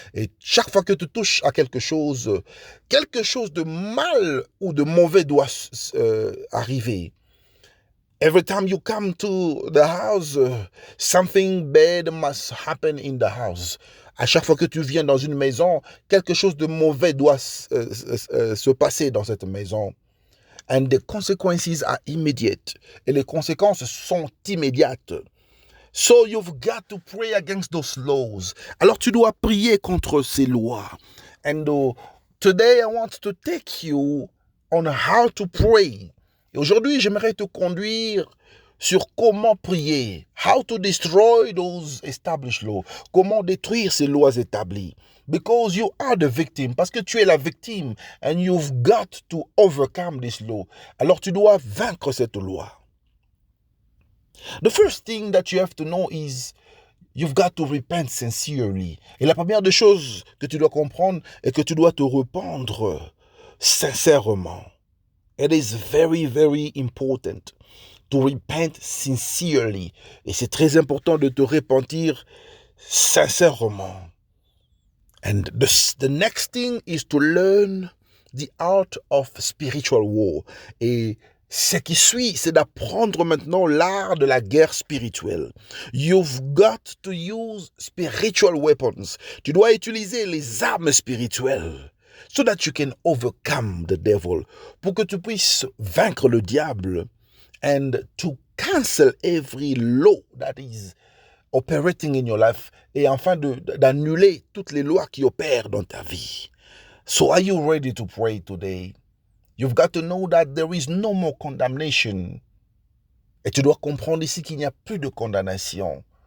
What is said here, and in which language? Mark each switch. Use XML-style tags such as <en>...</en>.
<fr>Et chaque fois que tu touches à quelque chose de mal ou de mauvais doit arriver.</fr> <en>Every time you come to the house, something bad must happen in the house.</en> <fr>À chaque fois que tu viens dans une maison, quelque chose de mauvais doit se passer dans cette maison.</fr> <en>And the consequences are immediate.</en> <fr>Et les conséquences sont immédiates.</fr> <en>So you've got to pray against those laws.</en> <fr>Alors tu dois prier contre ces lois.</fr> <en>And today, I want to take you on how to pray.</en> <fr>Et aujourd'hui, j'aimerais te conduire sur comment prier.</fr> <en>How to destroy those established laws.</en> <fr>Comment détruire ces lois établies.</fr> <en>Because you are the victim.</en> <fr>Parce que tu es la victime.</fr> <en>And you've got to overcome this law.</en> <fr>Alors tu dois vaincre cette loi.</fr> <en>The first thing that you have to know is you've got to repent sincerely.</en> <fr>Et la première des choses que tu dois comprendre est que tu dois te rependre sincèrement.</fr> <en>It is very, very important to repent sincerely.</en> <fr>Et c'est très important de te repentir sincèrement.</fr> <en>And the next thing is to learn the art of spiritual war.</en> <fr>Et ce qui suit, c'est d'apprendre maintenant l'art de la guerre spirituelle.</fr> <en>You've got to use spiritual weapons.</en> <fr>Tu dois utiliser les armes spirituelles.</fr> <en>So that you can overcome the devil.</en> <fr>Pour que tu puisses vaincre le diable.</fr> <en>And to cancel every law that is operating in your life.</en> <fr>Et enfin d'annuler toutes les lois qui opèrent dans ta vie.</fr> <en>So are you ready to pray today? You've got to know that there is no more condemnation.</en> <fr>Et tu dois comprendre ici qu'il n'y a plus de condamnation.</fr>